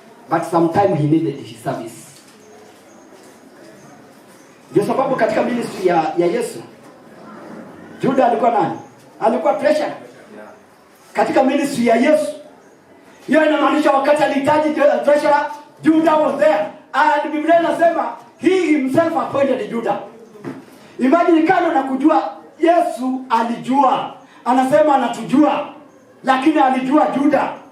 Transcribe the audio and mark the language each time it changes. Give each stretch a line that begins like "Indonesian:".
English: But sometimes he needed his service.
Swahili: Ndio sababu katika ministry ya Yesu, Judas alikuwa nani? Alikuwa treasurer. Katika ministry ya Yesu. Hiyo inamaanisha wakati alihitaji treasurer,
English: Judas was there. And
Swahili: Biblia inasema
English: he himself appointed Judas.
Swahili: Imagine kando na kujua Yesu alijua. Anasema anatujua. Lakini alijua Judas.